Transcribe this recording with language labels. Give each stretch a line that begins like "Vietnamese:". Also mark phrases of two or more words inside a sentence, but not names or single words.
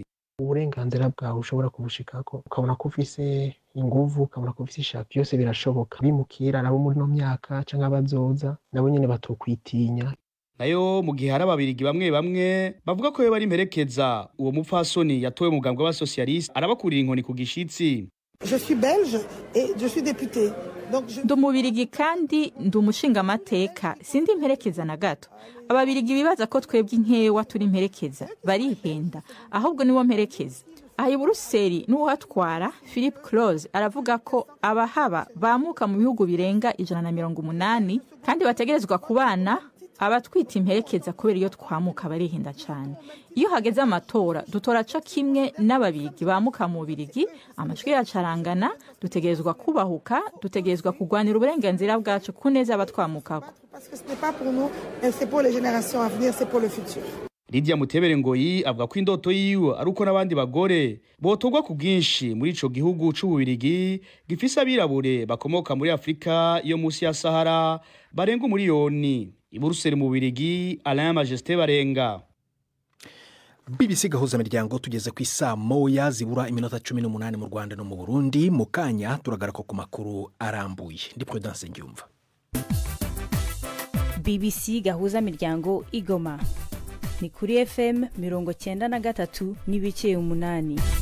Rundi: Uburenganzira bwawe ushobora kubushikako ukabona ko ufise inguvu, ukabona ko ufise ishaka, byose birashoboka. Bimukira nabo muri no myaka canke abazoza nabo nyene batokwitinya. Nayo mu gihe hari ababiligi bamwe bavuga ko yo bari imperekeza uwo mupfasoni yatowe mu bwambwe b'abasocialiste arabakurira inkoni ku gishitsi.
French: Je suis belge et je suis député.
Rundi: Ndi umubirigi kandi ndi umushinga amateka, sindi imperekeza na gato. Ababiligi bibaza ko twebwe inkewa turi imperekeza, barihenda, ahubwo niwo mperekeza. Aha i Buruseli n'uhatwara Philippe Close aravuga ko abahaba bamuka mu bihugu birenga 180 kandi bategerezwa kubana abatwita imperekeza kubera iyo twamuka barihenda cyane. Iyo hageze amatora dutora co kimwe n'ababirigi bamuka mu Bubiligi, amashwi yacarangana, dutegerezwa kubahuka, dutegerezwa kugwanira uburenganzira bwacu kuneza abatwamukako.
French: Parce que ce n'est pas pour nous, c'est pour les générations à venir, c'est pour le futur.
Rundi: Lydia Mutebere Ngoyi avuga ko indoto yiwe ari uko n'abandi bagore botorwa ku bwinshi muri ico gihugu c'Ububiligi gifise abirabure bakomoka muri Afrika yo musi ya Sahara barenga umuriyoni. I Buruseli mu Bubiligi, Alain Majesté Barenga. BBC gahuzamiryango tugeze ku isaa moya zibura iminota 18 mu Rwanda no mu Burundi. Mu kanya turagaruka ku makuru arambuye. Ndi Prudence Ngiyumva. BBC gahuzamiryango Igoma ni kuri FM 93 n'ibice 8.